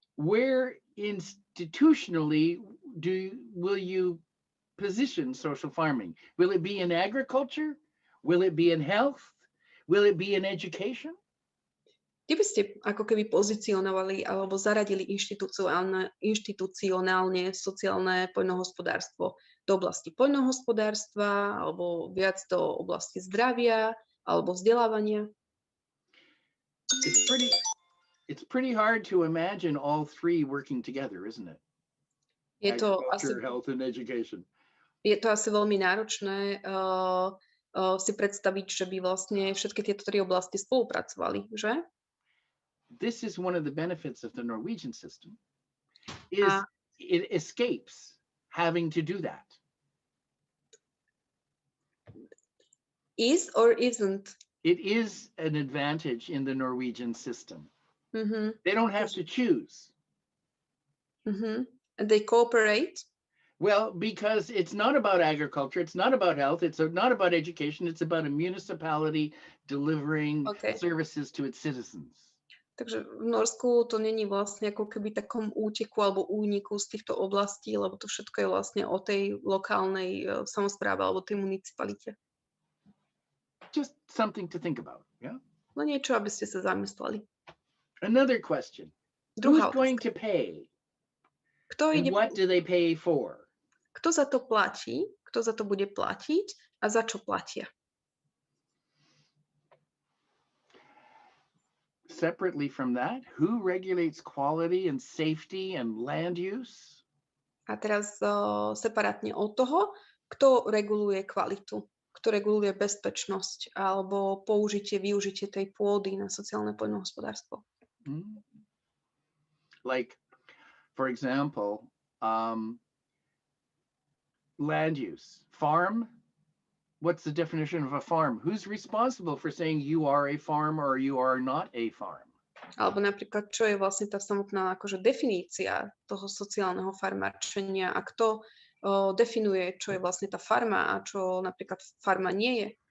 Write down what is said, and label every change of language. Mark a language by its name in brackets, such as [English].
[English] where institutionally will you position social farming? Will it be in agriculture? Will it be in health? Will it be in education? [Slovak] Kde by ste ako keby pozicionovali alebo zaradili inštitucionálne sociálne poľnohospodárstvo? Do oblasti poľnohospodárstva, alebo viac do oblasti zdravia, alebo vzdelávania? [English] It's pretty hard to imagine all three working together, isn't it? Agriculture, health and education. [Slovak] Je to asi veľmi náročné si predstaviť, že by vlastne všetky tieto tri oblasti spolupracovali, že? [English] This is one of the benefits of the Norwegian system, is it escapes having to do that. Is or isn't? It is an advantage in the Norwegian system. Mm-hmm. They don't have to choose. Mm-hmm. And they cooperate? Well, because it's not about agriculture, it's not about health, it's not about education, it's about a municipality delivering services to its citizens. [Slovak] Takže v Norsku to není vlastne ako keby takom úteku alebo úniku z týchto oblastí, lebo to všetko je vlastne o tej lokálnej samospráve alebo tej municipalite. [English] Just something to think about, yeah? [Slovak] No niečo, aby ste sa zamysleli. [English] Another question. Who's going to pay? And what do they pay for? [Slovak] Kto za to platí? Kto za to bude platiť? A za čo platia? [English] Separately from that, who regulates quality and safety and land use? [Slovak] A teraz separátne od toho, kto reguluje kvalitu, kto reguluje bezpečnosť alebo využitie tej pôdy na sociálne poľnohospodárstvo. [English] Like, for example, land use. Farm? What's the definition of a farm? Who's responsible for saying you are a farm or you are not a farm? [Slovak] Alebo napríklad, čo je vlastne tá samotná akože definícia toho sociálneho farmárčenia a kto definuje, čo je vlastne tá farma a čo napríklad farma nie je.